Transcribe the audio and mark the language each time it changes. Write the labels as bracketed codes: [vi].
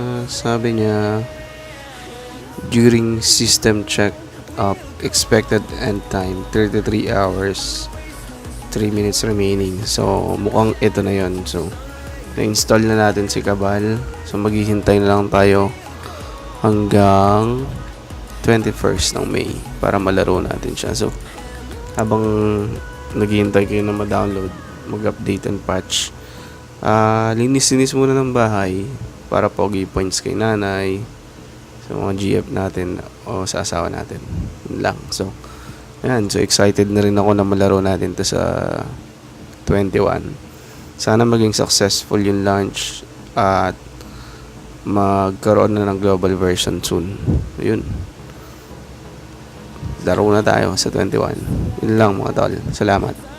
[tl] Sabi niya, [en] during system check up, expected end time 33 hours 3 minutes remaining. [tl] So mukhang ito na yon. So na-install na natin si Cabal. So maghihintay na lang tayo hanggang 21st ng May para malaro natin siya. So habang naghihintay kayo na ma-download, mag-update and patch, linis-linis muna ng bahay para pogi points kay nanay, sa mga GF natin o sa asawa natin. Yun lang. So, ayan. So, excited na rin ako na malaro natin to sa 21. Sana maging successful yung launch at magkaroon na ng global version soon. So, yun. Laro na tayo sa 21. Yun lang mga tol. Salamat.